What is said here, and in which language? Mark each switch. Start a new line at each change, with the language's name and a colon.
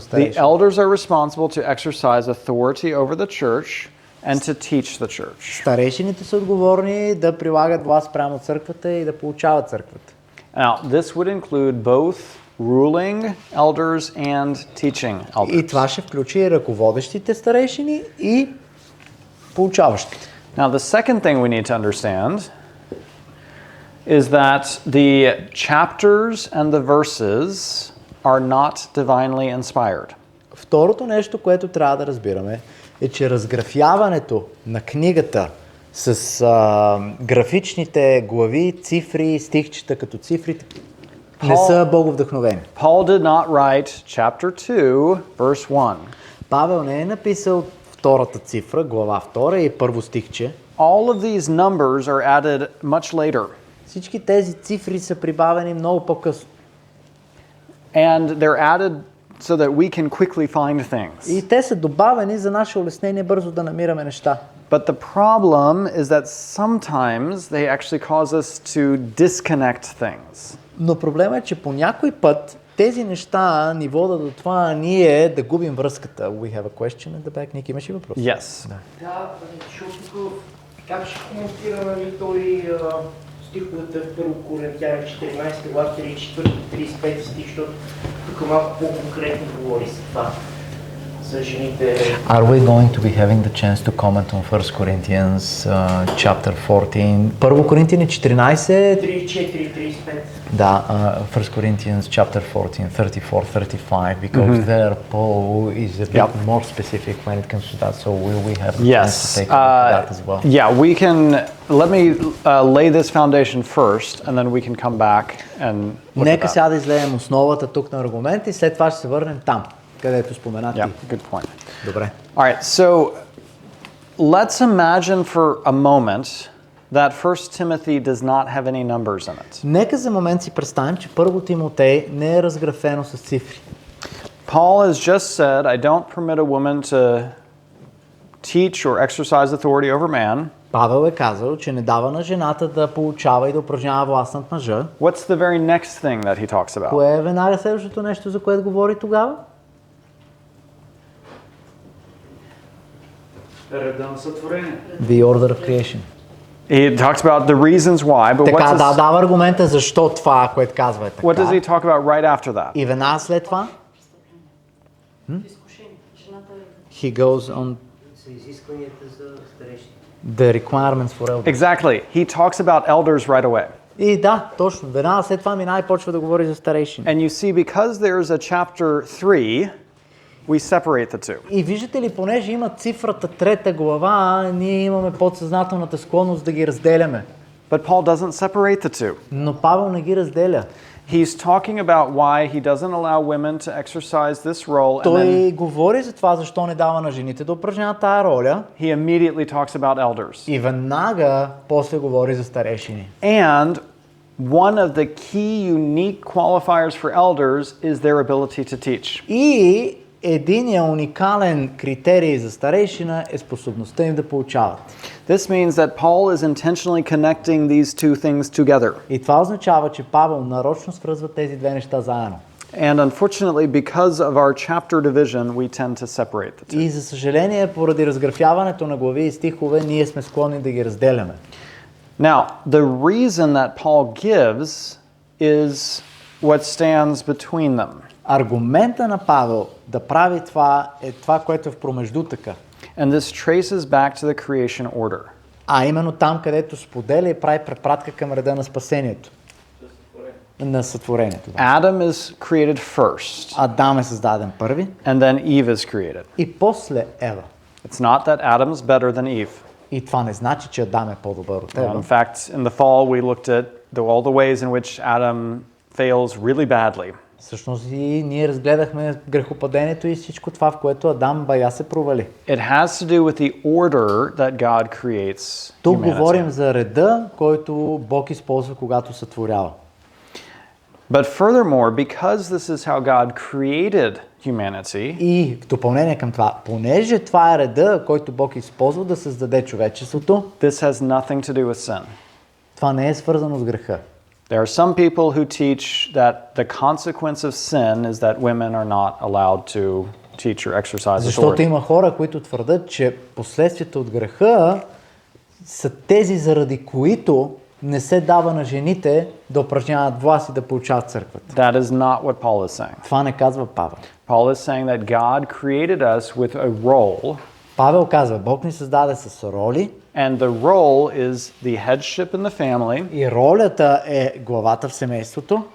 English: The
Bulgarian: старейшината.
English: elders are responsible to exercise authority over the church and to teach the church.
Bulgarian: Старейшините са отговорни да прилагат власт прямо църквата и да получават църквата.
English: Now, this would include both ruling elders and teaching
Bulgarian: И
English: elders.
Bulgarian: това ще включи и ръководещите старейшини и получаващите.
English: Now, the second thing we need to understand is that the chapters and the verses are not divinely inspired.
Bulgarian: Второто нещо, което трябва да разбираме, е, че разграфяването на книгата с графичните глави, цифри, стихчета като цифрите не са боговдъхновени.
English: Paul did not write chapter 2, verse 1.
Bulgarian: Павел не е написал втората цифра, глава 2 и първо стихче.
English: All of these numbers are added much later.
Bulgarian: Всички тези цифри са прибавени много по-късно.
English: And they're added so that we can quickly find things.
Bulgarian: И те са добавени за наше улеснение бързо да намираме неща.
English: But the problem is that sometimes they actually cause us to disconnect things.
Bulgarian: Но проблема е, че по някой път тези неща ни водят до това ние да губим връзката.
English: We have a question at the back.
Bulgarian: Ник, имаш ли въпрос?
English: Yes.
Bulgarian: Да, защото как ще коментираме този стиховете в 1 Коринтияни 14 глава 34-35 стих, защото тук малко по-конкретно говори за това, за жените.
English: Are we going to be having the chance to comment on 1 Corinthians chapter 14?
Bulgarian: Първо Коринтияни 14, 34-35. да,
English: 1 Corinthians chapter 14, 34-35, because there Paul is a bit more specific when it comes to that, so will we have a chance to Yes. take a look at that as well? Yeah, we can. Let me lay this foundation first, and then we can come back and look at
Bulgarian: Нека
English: that.
Bulgarian: сега да излеем основата тук на аргумент и след това ще се върнем там, където спомена ти.
English: Yeah, good point.
Bulgarian: Добре.
English: All right, so let's imagine for a moment that 1 Timothy does not have any numbers in it.
Bulgarian: Нека за момент си представим, че първо Тимотей не е разграфено с цифри.
English: Paul has just said, I don't permit a woman to teach or exercise authority over man.
Bulgarian: Павел е казал, че не дава на жената да получава и да упражнява власт над мъжа.
English: What's the very next thing that he talks about?
Bulgarian: Кое е веднага следващото нещо, за което говори тогава? Реда на сътворение.
English: The order of creation. He talks about the reasons why, but
Bulgarian: Така,
English: what's
Bulgarian: дава аргумента защо това, което казва е така.
English: what does he talk about right after that?
Bulgarian: И веднага след това, Изкушение. Жената е
English: he goes on,
Bulgarian: Са изискванията за старещи.
English: The requirements for elders. Exactly. He talks about elders right away.
Bulgarian: И да, точно. Веднага след това мина и почва да говори за старейшини.
English: And you see, because there's a chapter 3, we separate the two.
Bulgarian: И виждате ли, понеже има цифрата 3 глава, ние имаме подсъзнателната склонност да ги разделяме.
English: But Paul doesn't separate the two.
Bulgarian: Но Павел не ги разделя.
English: He's talking about why he doesn't allow women to exercise this role, and
Bulgarian: Той
English: then
Bulgarian: говори за това, защо не дава на жените да упражняват тая роля
English: he immediately talks about elders.
Bulgarian: и веднага после говори за старейшини.
English: And one of the key unique qualifiers for elders is their ability to teach.
Bulgarian: И единия уникален критерий за старейшина е способността им да получават.
English: This means that Paul is intentionally connecting these two things together.
Bulgarian: И това означава, че Павел нарочно свързва тези две неща заедно.
English: And unfortunately, because of our chapter division, we tend to separate the two.
Bulgarian: И за съжаление, поради разграфяването на глави и стихове, ние сме склонни да ги разделяме.
English: Now, the reason that Paul gives is what stands between them.
Bulgarian: Аргумента на Павел да прави това е това, което е в промеждутъка.
English: And this traces back to the creation order.
Bulgarian: А именно там, където споделя и прави препратка към реда на спасението. На сътворението. Да.
English: Adam is created first,
Bulgarian: Адам е създаден първи
English: and then Eve is created.
Bulgarian: и после Ева.
English: It's not that Adam's better than Eve.
Bulgarian: И това не значи, че Адам е по-добър от
English: In
Bulgarian: Ева.
English: fact, in the fall, we looked at all the ways in which Adam fails really badly.
Bulgarian: Всъщност и ние разгледахме грехопадението и всичко това, в което Адам бая се провали.
English: It has to do with the order that God creates
Bulgarian: Тук
English: humanity.
Bulgarian: говорим за реда, който Бог използва, когато сътворява.
English: But furthermore, because this is how God created humanity,
Bulgarian: И в допълнение към това, понеже това е реда, който Бог използва да създаде човечеството,
English: this has nothing to do with sin.
Bulgarian: това не е свързано с греха.
English: There are some people who teach that the consequence of sin is that women are not allowed to teach or exercise
Bulgarian: Защото
English: authority.
Bulgarian: има хора, които твърдят, че последствията от греха са тези, заради които не се дава на жените да упражняват власт и да получават църквата.
English: That is not what Paul is saying.
Bulgarian: Това не казва Павел.
English: Paul is saying that God created us with a role,
Bulgarian: Павел казва, Бог ни създаде с роли
English: and the role is the headship in the family
Bulgarian: и ролята е главата в семейството